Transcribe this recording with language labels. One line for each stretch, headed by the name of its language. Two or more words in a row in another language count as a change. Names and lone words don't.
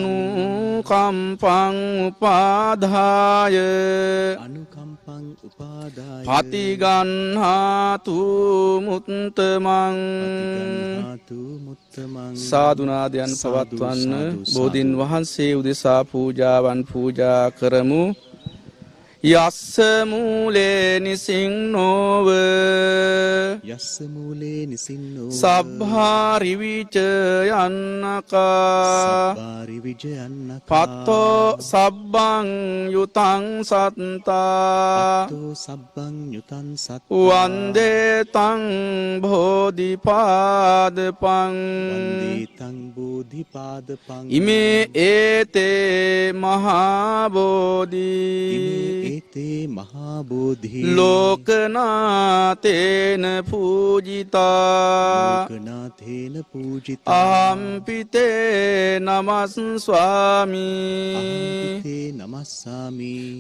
Pali: අනුකම්පං උපාදාය අනුකම්පං උපාදාය පතිගන්හාතු මුත්තමං පතිගන්හාතු මුත්තමං
Sinhala: සාදුනාදයන් පවත්වන්න බෝධීන් වහන්සේ උදෙසා පූජාවන් පූජා කරමු.
Pali: යස්ස මූලේ නිසින්නෝව යස්ස මූලේ නිසින්නෝ සබ්භාරි විච යන්නකා සබ්බාරි විජයන්නකා පත්තෝ සබ්බං යුතං සත්තා පත්තෝ සබ්බං යුතං සත්තා වන්දේ තං බෝධිපාදපං වන්දේ තං බෝධිපාදපං ඉමේ ඒතේ මහා බෝධි ඒතේ මහා බෝධි ලෝකනාතේන පූජිතා ලෝකනාථේන පූජිතා අහම්පිතේ නමස් ස්වාමී අහම්පිතේ නමස්සාමි